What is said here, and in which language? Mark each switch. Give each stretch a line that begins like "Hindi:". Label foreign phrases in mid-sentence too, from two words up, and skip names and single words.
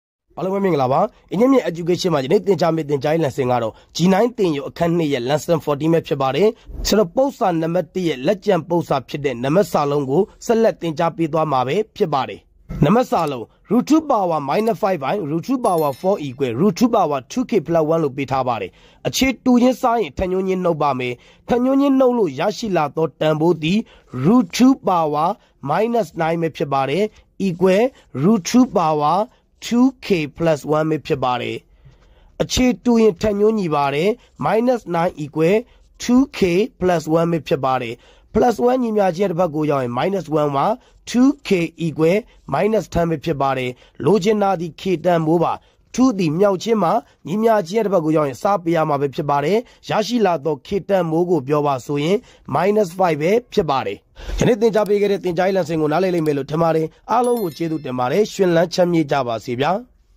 Burmese: အားလုံးပဲမင်္ဂလာပါအင်းမြင့် education မှာဒီနေ့သင်ကြားမယ့်သင်ကြားရေး lesson ကတော့ G9 သင်ယူအခန်း2ရဲ့ lesson-14 ပဲဖြစ်ပါတယ်ဆိုတော့ပု္ပ္ပာနံပါတ်1ရဲ့လက်ကျန်ပု္ပ္ပာဖြစ်တဲ့နံပါတ်စာလုံးကိုဆက်လက်သင်ကြားပေးသွား မှာပဲဖြစ်ပါတယ်နံပါတ်စာလုံး
English: root 2 power -5 by root 2 power 4 equal root 2 power 2k plus 1
Burmese: လို့ပေးထားပါတယ်အခြေတူရင်းစားရင်ထညွှန်းချင်းနှုတ်ပါ မယ်ထညွှန်းချင်းနှုတ်လို့ရရှိလာသောတန်ဖိုးသည်
English: root 2 power -9
Burmese: ပဲဖြစ်ပါတယ်
English: equal root 2 power 2k plus
Burmese: 1 ပဲဖြစ်ပါတယ်အခြေတူရင်ထညွှန်းညီပါတယ်
English: -9 equal 2k plus 1
Burmese: ပဲဖြစ်ပါတယ်
English: plus 1
Burmese: ညီမျှခြင်းတစ်ဘက်ကိုရောက်ရင် -1 မှာ
English: 2k equal -10
Burmese: ပဲဖြစ်ပါတယ်လိုချင်တာဒီ k တန်ဖိုးပါ2ဒီမြောက်ချင်းမှာညီမျှခြင်းတစ်ဘက်ကိုရောက်ရင်စားပေးရမှာပဲဖြစ်ပါတယ်ရရှိလာတော့ k တန်ဖိုးကိုပြောပါဆိုရင် -5 ပဲဖြစ်ပါတယ်ယနေ့သင်ကြားပေးခဲ့တဲ့သင်ကြားရေး lesson ကိုနားလည်လိမ့်မယ်လို့ထင်ပါတယ်အားလုံးကိုကျေးဇူးတင်ပါတယ်ရှင်လန်းချမ်းမြေ့ကြပါစေဗျာ